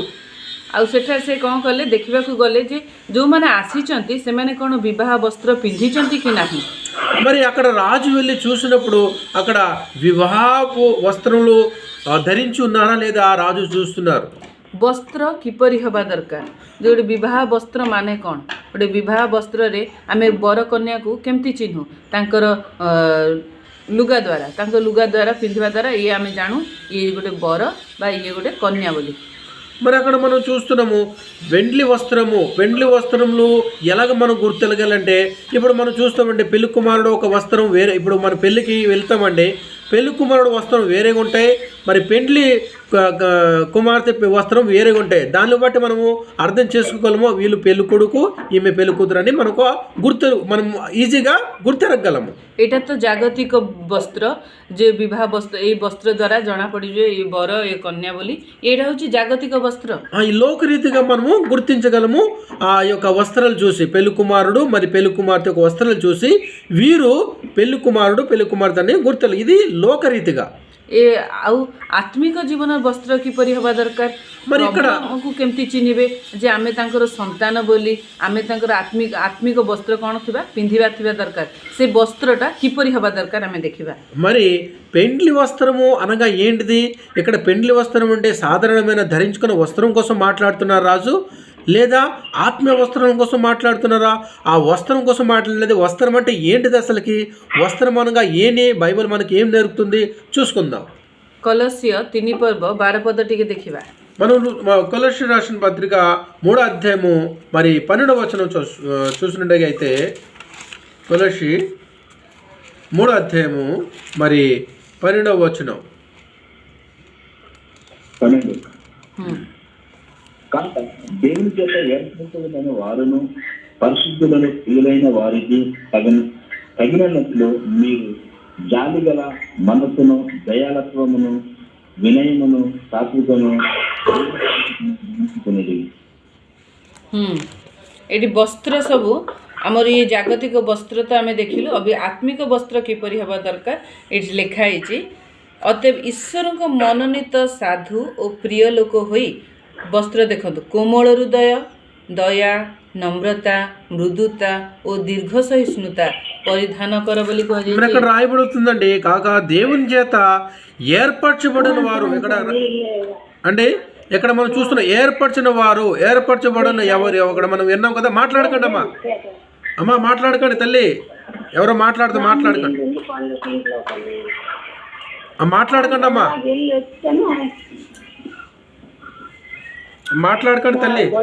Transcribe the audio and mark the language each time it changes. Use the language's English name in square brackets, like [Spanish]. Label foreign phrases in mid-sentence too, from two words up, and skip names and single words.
[Odia] ଆଉ ସେଠାରେ ସେ କ'ଣ କଲେ ଦେଖିବାକୁ ଗଲେ ଯେ ଯେଉଁମାନେ ଆସିଛନ୍ତି ସେମାନେ କ'ଣ ବିବାହ ବସ୍ତ୍ର ପିନ୍ଧିଛନ୍ତି କି ନାହିଁ। [Telugu] మరి అక్కడ రాజు వెళ్ళి చూసినప్పుడు అక్కడ వివాహపు వస్త్రములు ధరించి ఉన్నారా లేదా ఆ రాజు చూస్తున్నారు। [Odia] ବସ୍ତ୍ର କିପରି ହେବା ଦରକାର, ଯେ ଗୋଟେ ବିବାହ ବସ୍ତ୍ର ମାନେ କ'ଣ, ଗୋଟେ ବିବାହ ବସ୍ତ୍ରରେ ଆମେ ବର କନ୍ୟାକୁ କେମିତି ଚିହ୍ନୁ ତାଙ୍କର ଲୁଗା ଦ୍ୱାରା ପିନ୍ଧିବା ଦ୍ୱାରା ଇଏ ଆମେ ଜାଣୁ ଇଏ ଗୋଟେ ବର ବା ଇଏ ଗୋଟେ କନ୍ୟା ବୋଲି। [Telugu] మరి అక్కడ మనం చూస్తున్నాము పెండ్లి వస్త్రములు ఎలాగ మనం గుర్తెలగాలంటే ఇప్పుడు మనం చూస్తామండి పెళ్లి కుమారుడు ఒక వస్త్రం వేరే, ఇప్పుడు మన పెళ్ళికి వెళ్తామండి పెళ్లి కుమారుడు వస్త్రం వేరేగా ఉంటాయి, మరి పెండ్లి కుమార్తె వస్త్రం వేరేగా ఉంటాయి। దాన్ని బట్టి మనము అర్థం చేసుకోగలము వీళ్ళు పెళ్లి కొడుకు ఈమె పెళ్లి కూతురు అని మనం ఈజీగా గుర్తెరగలము। [Odia] ଏଇଟା ତ ଜାଗତିକ ବସ୍ତ୍ର, ଯେ ବିବାହ ବସ୍ତ୍ର ଏଇ ବସ୍ତ୍ର ଦ୍ୱାରା ଜଣାପଡ଼ିଯିବ ଏ ବର ଏ କନ୍ୟା ବୋଲି। ଏଇଟା ହେଉଛି ଜାଗତିକ ବସ୍ତ୍ର। [Telugu] ఈ లోకరీతిగా మనము గుర్తించగలము ఆ యొక్క వస్త్రాలు చూసి పెళ్లి కుమారుడు మరి పెళ్లి కుమార్తె యొక్క వస్త్రాలు చూసి వీరు పెళ్లి కుమారుడు పెళ్లి కుమార్తె అని గుర్తెలు, ఇది లోకరీతిగా। [Odia] ଆଉ ଆତ୍ମିକ ଜୀବନ ବସ୍ତ୍ର କିପରି ହେବା ଦରକାର, [Telugu] మరి ఇక్కడ [Odia] ଆମକୁ କେମିତି ଚିହ୍ନିବେ ଯେ ଆମେ ତାଙ୍କର ସନ୍ତାନ ବୋଲି, ଆମେ ତାଙ୍କର ଆତ୍ମିକ ବସ୍ତ୍ର କ'ଣ ପିନ୍ଧିବା ଦରକାର, ସେ ବସ୍ତ୍ରଟା କିପରି ହେବା ଦରକାର ଆମେ ଦେଖିବା। [Telugu] మరి పెండ్లి వస్త్రము అనగా ఏంటిది? ఇక్కడ పెండ్లి వస్త్రం అంటే సాధారణమైన ధరించుకున్న వస్త్రం కోసం మాట్లాడుతున్నారు రాజు, లేదా ఆత్మీయ వస్త్రం కోసం మాట్లాడుతున్నారా? ఆ వస్త్రం కోసం మాట్లాడలేదు। వస్త్రం అంటే ఏంటిది అసలుకి? వస్త్రం అనగా ఏని బైబిల్ మనకి ఏం నేర్పుతుంది చూసుకుందాం। [Odia] କଲସୀୟ 3 ପର୍ବ 12 ପଦ ଟିକେ ଦେଖିବା। [Telugu] మనం కొలస్య రాసిన పత్రిక 3వ అధ్యాయము మరి 12వ వచనం చూసినట్టయితే కొలస్య 3వ అధ్యాయము మరి 12వ వచనం। కనుక దేవుని చేత ఏర్పరచబడిన వారును పరిశుద్ధులను ప్రియులైన వారికి తగినట్లు మీరు జాలి గల మనసును దయాలత్వమును వినయమును సాత్వికను [Odia] ଏଠି ବସ୍ତ୍ର ସବୁ ଆମର ଇଏ ଜାଗତିକ ବସ୍ତ୍ର ତ ଆମେ ଦେଖିଲୁ, ଅବି ଆତ୍ମିକ ବସ୍ତ୍ର କିପରି ହେବା ଦରକାର ଏଠି ଲେଖା ହେଇଛି। ଅତଏବ ଈଶ୍ୱରଙ୍କ ମନୋନୀତ ସାଧୁ ଓ ପ୍ରିୟ ଲୋକ ହୋଇ ବସ୍ତ୍ର ଦେଖନ୍ତୁ କୋମଳ ହୃଦୟ, ଦୟା, ନମ୍ରତା ମୃଦୁତା ଓ ଦୀର୍ଘ ସହିଷ୍ଣୁତା ପରିଧାନ କର ବୋଲି [Telugu] మరి [Odia] କୁହାଯାଇଛି। [Telugu] అక్కడ రాయబడుతుందండి, కాగా దేవుని చేత ఏర్పరచబడిన వారు. ఇక్కడ అంటే ఇక్కడ మనం చూస్తున్న ఏర్పరచిన వారు, ఏర్పరచబడిన ఎవరు, అక్కడ మనం విన్నాం కదా. మాట్లాడకండి అమ్మా, అమ్మా మాట్లాడకండి తల్లి, ఎవరో మాట్లాడకండి, మాట్లాడకండి అమ్మా, మాట్లాడకండి తల్లి.